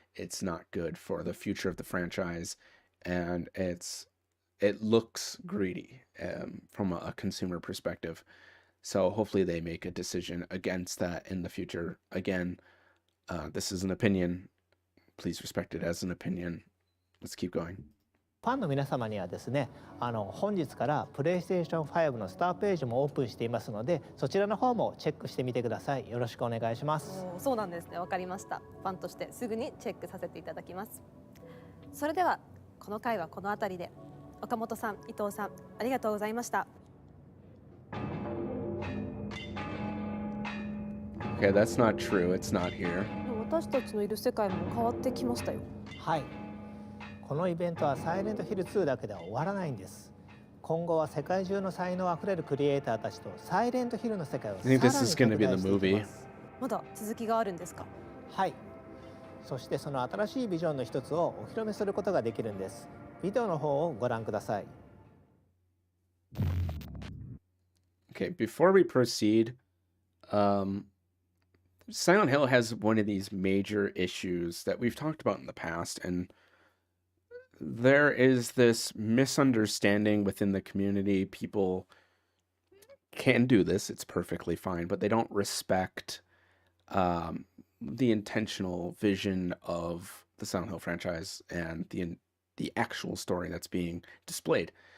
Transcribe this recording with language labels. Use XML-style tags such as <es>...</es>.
<en>It's not good for the future of the franchise, and it looks greedy from a consumer perspective. So hopefully they make a decision against that in the future. Again, this is an opinion. Please respect it as an opinion. Let's keep going.</en> <ja>ファンの皆様にはですね、本日からプレイステーション5のスターページもオープンしていますので、そちらの方もチェックしてみてください。よろしくお願いします。そうなんですね。わかりました。ファンとしてすぐにチェックさせていただきます。それではこの回はこのあたりで、岡本さん、伊藤さん、ありがとうございました。</ja> <en>Okay, that's not true. It's not here.</en> <ja>私たちのいる世界も変わってきましたよ。はい。このイベントはサイレントヒル2だけでは終わらないんです。今後は世界中の才能あふれるクリエイターたちとサイレントヒルの世界をさらに拡大していきます。まだ続きがあるんですか？はい。そしてその新しいビジョンの一つをお披露目することができるんです。ビデオの方をご覧ください。</ja> <en>Okay, before we proceed, Silent Hill has one of these major issues that we've talked about in the past, and there is this misunderstanding within the community. People can do this, it's perfectly fine, but they don't respect the intentional vision of the Silent Hill franchise and the actual story that's being displayed.</en>